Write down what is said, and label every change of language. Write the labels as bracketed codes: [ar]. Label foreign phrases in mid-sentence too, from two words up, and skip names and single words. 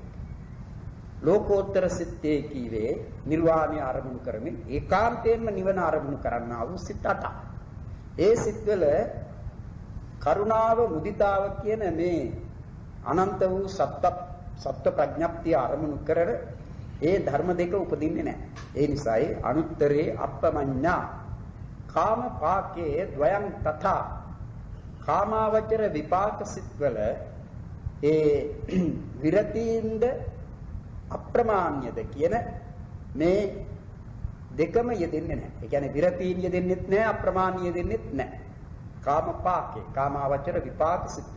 [si] ලෝකෝත්තර සිත්තේ කීවේ නිර්වාණය අරමුණු කරමින් ඒකාන්තයෙන්ම නිවන අරමුණු කරන්නා වූ සිත් 8. ඒ සිත්වල කරුණාව මුදිතාව කියන මේ අනන්ත වූ සත්ත්ව ප්‍රඥප්තිය අරමුණු කරන ඒ ධර්ම දෙක උපදින්නේ නැහැ. ඒ නිසායි [pi] අනුත්තරේ අප්පමඤ්ඤා කාම පාකේ ද්වයං තථා [si] කාමාවචර විපාක සිත්වල ඒ විරතීන්ද අප්‍රමාණ්‍යද කියන මේ දෙකම යෙදෙන්නේ නැහැ. ඒ කියන්නේ විරතීන් යෙදෙන්නෙත් නැහැ අප්‍රමාණ්‍ය යෙදෙන්නෙත් නැහැ. [pi] කාම පාකේ [si] කාමාවචර විපාක සිත්වල.